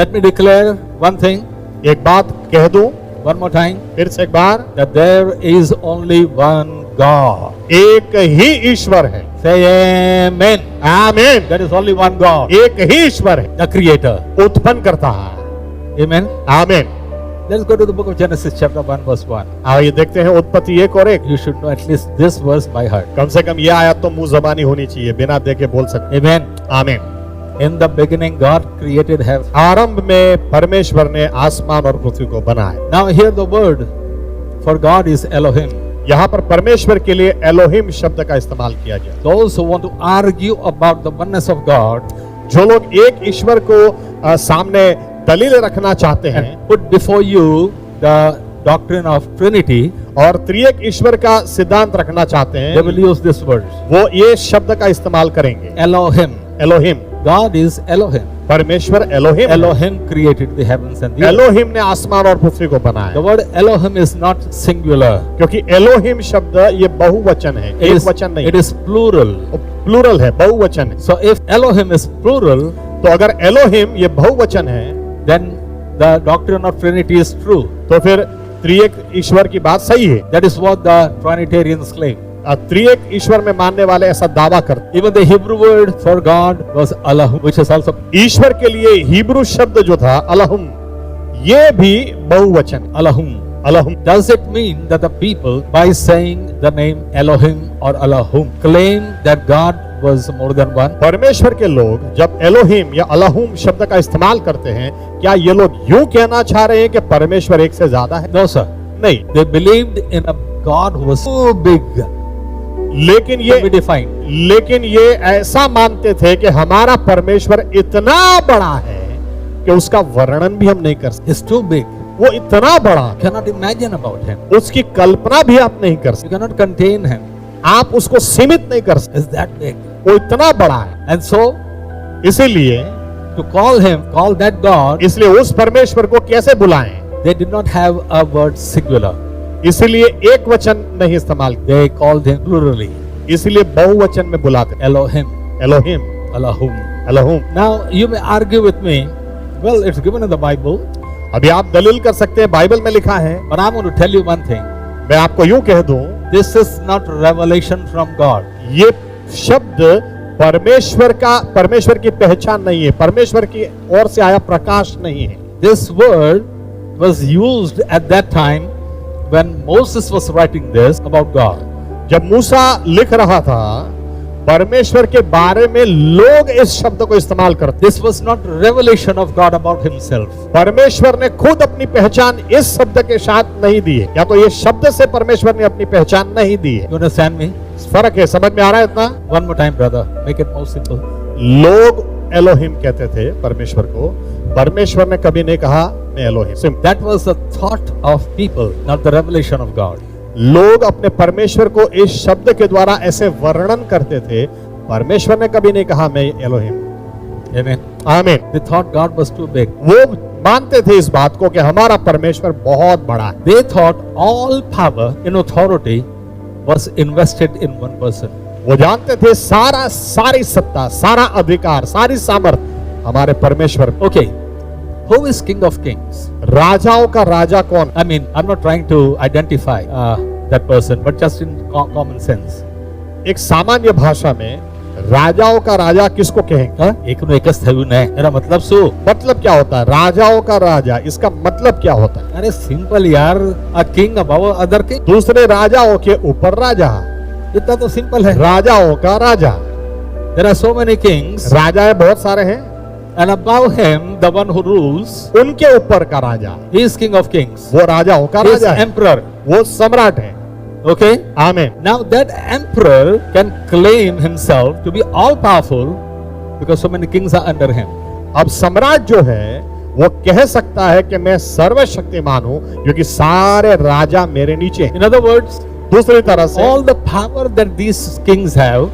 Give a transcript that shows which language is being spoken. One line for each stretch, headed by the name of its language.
English: Let me declare one thing
Hindi: है। एक बात कह दूं
English: one more time,
Hindi: फिर से एक बार,
English: that there is only one God.
Hindi: एक ही ईश्वर है।
English: Say amen.
Hindi: आमीन।
English: There is only one God,
Hindi: एक ही ईश्वर है,
English: the Creator.
Hindi: उत्पन्न करता है।
English: Amen.
Hindi: आमीन।
English: Let's go to the book of Genesis chapter 1 verse 1.
Hindi: आइए देखते हैं उत्पत्ति 1 और 1।
English: You should know at least this verse by heart.
Hindi: कम से कम ये आयत तो मुंह जबानी होनी चाहिए, बिना देखे बोल सकते।
English: Amen.
Hindi: आमीन।
English: In the beginning God created heaven.
Hindi: आरंभ में परमेश्वर ने आसमान और पृथ्वी को बनाया।
English: Now here the word for God is Elohim.
Hindi: यहाँ पर परमेश्वर के लिए एलोहिम शब्द का इस्तेमाल किया गया।
English: Those who want to argue about the oneness of God
Hindi: जो लोग एक ईश्वर को सामने दलील रखना चाहते हैं
English: and put before you the doctrine of Trinity,
Hindi: और त्रिएक ईश्वर का सिद्धांत रखना चाहते
English: they
Hindi: हैं,
English: will use this word.
Hindi: वो ये शब्द का इस्तेमाल करेंगे,
English: Elohim.
Hindi: Elohim.
English: God is Elohim.
Hindi: परमेश्वर एलोहिम है।
English: Elohim created the heavens and the earth.
Hindi: Elohim ने आसमान और पृथ्वी को
English: The
Hindi: बनाया,
English: word Elohim is not singular.
Hindi: क्योंकि एलोहिम शब्द ये बहुवचन है,
English: It
Hindi: एक
English: is,
Hindi: वचन नहीं,
English: it is plural.
Hindi: प्लूरल है, बहुवचन है।
English: So if Elohim is plural,
Hindi: तो अगर एलोहिम ये बहुवचन है,
English: then the doctrine of Trinity is true.
Hindi: तो फिर त्रिएक ईश्वर की बात सही है।
English: That is what the Trinitarians claim.
Hindi: त्रिएक ईश्वर में मानने वाले ऐसा दावा करते।
English: Even the Hebrew word for God was Elohim, which is also
Hindi: ईश्वर के लिए हिब्रू शब्द जो था अलहुम, ये भी बहुवचन,
English: Elohim.
Hindi: अलहुम।
English: Does it mean that the people, by saying the name Elohim or Elohim, claim that God was more than one?
Hindi: परमेश्वर के लोग जब एलोहिम या अलहुम शब्द का इस्तेमाल करते हैं, क्या ये लोग यूं कहना चाह रहे हैं कि परमेश्वर एक से ज्यादा है?
English: No, sir.
Hindi: नहीं,
English: They believed in a God who was so big,
Hindi: लेकिन
English: can be
Hindi: ये
English: defined.
Hindi: ऐसा मानते थे कि हमारा परमेश्वर इतना बड़ा है कि उसका वर्णन भी हम नहीं कर सकते।
English: He's too big.
Hindi: वो इतना बड़ा,
English: Cannot imagine about him.
Hindi: उसकी कल्पना भी आप नहीं कर सकते,
English: You cannot contain him.
Hindi: आप उसको सीमित नहीं कर सकते,
English: Is that big?
Hindi: वो इतना बड़ा है।
English: And so,
Hindi: इसीलिए
English: to call that God,
Hindi: इसलिए उस परमेश्वर को कैसे बुलाएं?
English: they did not have a word singular.
Hindi: इसलिए एक वचन नहीं इस्तेमाल किया,
English: They called him plurally.
Hindi: इसलिए बहुवचन में बुलाते हैं,
English: Elohim,
Hindi: Elohim,
English: Elohim.
Hindi: एलोहुम।
English: Now, you may argue with me, well, it's given in the Bible,
Hindi: अभी आप दलील कर सकते हैं, बाइबल में लिखा है।
English: but I'm going to tell you one thing.
Hindi: मैं आपको यूं कह दूं,
English: This is not revelation from God.
Hindi: ये शब्द परमेश्वर की पहचान नहीं है, परमेश्वर की ओर से आया प्रकाश नहीं है।
English: This word was used at that time when Moses was writing this about God.
Hindi: जब मूसा लिख रहा था, परमेश्वर के बारे में लोग इस शब्द को इस्तेमाल करते।
English: This was not revelation of God about himself.
Hindi: परमेश्वर ने खुद अपनी पहचान इस शब्द के साथ नहीं दी है, या तो ये शब्द से परमेश्वर ने अपनी पहचान नहीं दी है।
English: You understand me?
Hindi: फर्क है, समझ में आ रहा है इतना?
English: One more time, brother. Make it more simple.
Hindi: लोग एलोहिम कहते थे परमेश्वर को, परमेश्वर ने कभी नहीं कहा मैं Elohim.
English: Simple. That was the thought of people, not the revelation of God.
Hindi: लोग अपने परमेश्वर को इस शब्द के द्वारा ऐसे वर्णन करते थे, परमेश्वर ने कभी नहीं कहा मैं एलोहिम।
English: Amen.
Hindi: आमीन।
English: They thought God was too big.
Hindi: वो मानते थे इस बात को कि हमारा परमेश्वर बहुत बड़ा है।
English: They thought all power and authority was invested in one person.
Hindi: वो जानते थे सारी सत्ता, सारा अधिकार, सारी सामर्थ हमारे परमेश्वर में।
English: Okay. Who is King of Kings?
Hindi: राजाओं का राजा कौन?
English: I mean, I'm not trying to identify that person, but just in common sense.
Hindi: एक सामान्य भाषा में राजाओं का राजा किसको कहेंगे?
Gujarati: एकच थયું ને એનો મતલબ શું?
Hindi: मतलब क्या होता है राजाओं का राजा? इसका मतलब क्या होता है? अरे सिंपल यार,
English: a king above other king.
Hindi: दूसरे राजाओं के ऊपर राजा, इतना तो सिंपल है. राजाओं का राजा।
English: There are so many kings,
Hindi: राजा बहुत सारे हैं,
English: and above him the one who rules,
Hindi: उनके ऊपर का राजा,
English: he is king of kings.
Hindi: वो राजाओं का
English: He is
Hindi: राजा है,
English: emperor.
Hindi: वो सम्राट है।
English: Okay.
Hindi: आमीन।
English: Now that emperor can claim himself to be all powerful because so many kings are under him.
Hindi: अब सम्राट जो है वो कह सकता है कि मैं सर्वशक्तिमान हूं क्योंकि सारे राजा मेरे नीचे हैं।
English: In other words,
Hindi: दूसरी तरह से
English: all the power that these kings have,